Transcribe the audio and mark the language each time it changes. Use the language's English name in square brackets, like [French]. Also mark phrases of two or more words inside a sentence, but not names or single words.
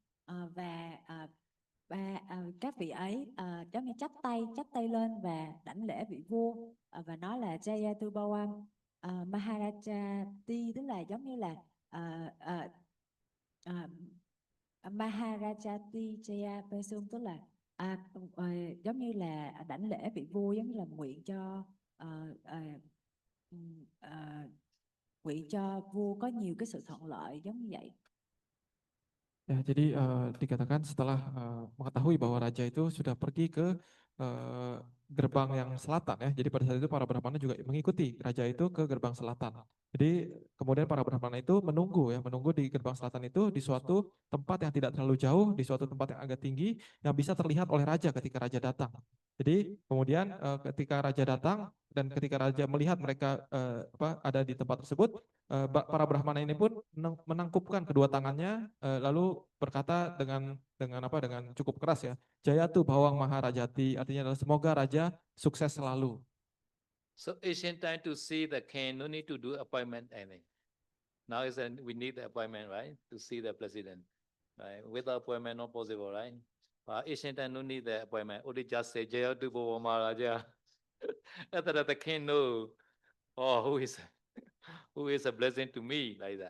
[Vietnamese] Các vị ấy giống như chắp tay lên và đảnh lễ vị vua, và nói là [Pali] Jayatu Bawam Maharajati, [Vietnamese] tức là giống như là [Pali] Maharajati Jaya Pesum, [Vietnamese] tức là giống như là đảnh lễ vị vua, giống như là nguyện cho vua có nhiều cái sự thuận lợi, giống như vậy. [Indonesian] Ya, jadi dikatakan setelah mengetahui bahwa raja itu sudah pergi ke gerbang yang selatan ya. Jadi pada saat itu para brahmana juga mengikuti raja itu ke gerbang selatan. Jadi kemudian para brahmana itu menunggu di gerbang selatan itu di suatu tempat yang tidak terlalu jauh, di suatu tempat yang agak tinggi yang bisa terlihat oleh raja ketika raja datang. Jadi kemudian ketika raja datang dan ketika raja melihat mereka ada di tempat tersebut, para brahmana ini pun menangkupkan kedua tangannya lalu berkata dengan cukup keras ya, [Pali] Jayatu Bawang Maharajati, [Indonesian] artinya adalah semoga raja sukses selalu. [English] So ancient time to see the king, no need to do appointment anything. Now we need the appointment, right, to see the president. Right? Without appointment, not possible, right? But ancient time no need the appointment. Only just say [Pali] Jayatu Bawang Maharaja. [English] After that, the king know, oh, who is a blessing to me, like that.